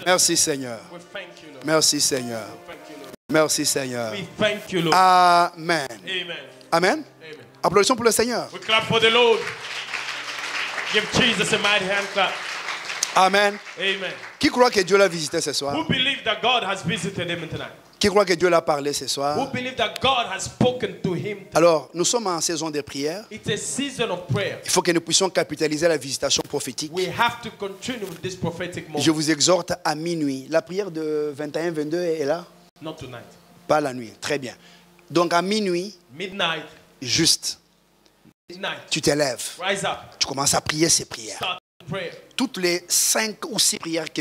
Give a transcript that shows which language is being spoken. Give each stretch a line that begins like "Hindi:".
French: Merci Seigneur.
English: We thank you, Lord.
French: Merci Seigneur.
English: Thank you, Lord.
French: Merci Seigneur.
English: We thank you, Lord. Amen. Amen. Amen. Amen.
French: Applaudissons pour le Seigneur.
English: We clap for the Lord. Give Jesus a mighty hand clap. Amen. Amen.
French: Qui croit que Dieu l'a visité ce soir?
English: Who believe that God has visited him tonight?
French: Qui croit que Dieu l'a parlé ce
English: Who
French: soir?
English: believe that God has spoken to him?
French: Alors, nous sommes en saison de prière.
English: It's a season of prayer.
French: Il faut que nous puissions capitaliser la visitation prophétique.
English: We have to continue with this prophetic moment.
French: Je vous exhorte à minuit. La prière de 21-22 est là?
English: Not tonight.
French: Pas la nuit. Très bien. Donc à minuit,
English: Midnight.
French: juste,
English: Midnight.
French: tu t'élèves.
English: Rise up.
French: Tu commences à prier ces prières.
English: Start prayer.
French: Toutes les 5 ou 6 prières que